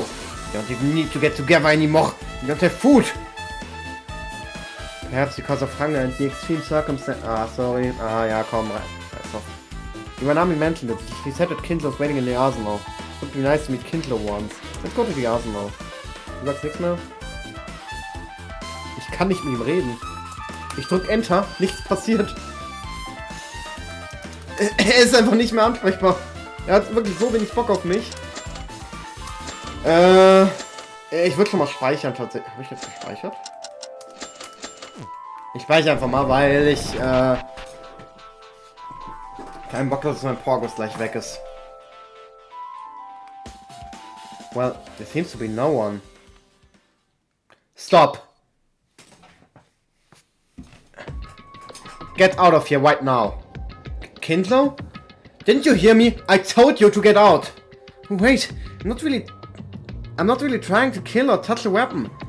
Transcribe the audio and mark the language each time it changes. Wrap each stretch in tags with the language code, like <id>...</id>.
<en>You don't even need to get together anymore. You don't have food! Perhaps because of hunger and the extreme circumstances. Ah, sorry.</en> <de>Ah, ja, komm, scheiß auf.</de> <en>Iwanami mentioned it. He said that Kindlo's waiting in the arsenal. It would be nice to meet Kindlo once. Let's go to the arsenal.</en> <de>Du sagst nichts mehr? Ich kann nicht mit ihm reden. Ich drück Enter, nichts passiert. Er ist einfach nicht mehr ansprechbar. Er hat wirklich so wenig Bock auf mich. Ich würde schon mal speichern tatsächlich. Habe ich jetzt gespeichert? Ich speichere einfach mal, weil ich keinen Bock habe, dass mein Porgos gleich weg ist.</de> <en>Well, there seems to be no one. Stop! Get out of here right now. Kindlo? Didn't you hear me? I told you to get out! Wait, I'm not really trying to kill or touch a weapon.</en>